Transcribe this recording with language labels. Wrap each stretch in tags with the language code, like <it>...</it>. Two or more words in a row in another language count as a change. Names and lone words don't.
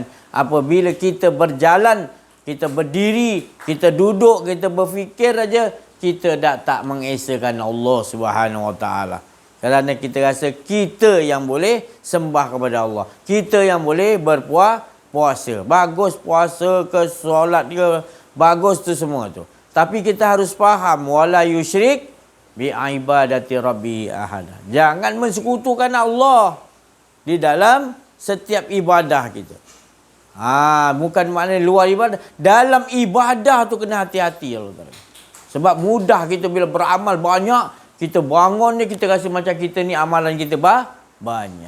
<ms>Apabila kita berjalan, kita berdiri, kita duduk, kita berfikir aja, kita dah tak mengesakan Allah</ms> <ar>سبحانه وتعالى.</ar> <ms>Kerana kita rasa kita yang boleh sembah kepada Allah. Kita yang boleh berpuasa. Bagus puasa ke, solat ke, bagus tu semua tu. Tapi kita harus faham,</ms> <ar>ولا يشرك بعبادة ربي أحدا.</ar> <ms>Jangan mensekutukan Allah di dalam setiap ibadah kita. Bukan maknanya luar ibadah. Dalam ibadah tu kena hati-hati. Sebab mudah kita bila beramal banyak, kita bangun ni kita rasa macam kita ni amalan kita banyak.</ms>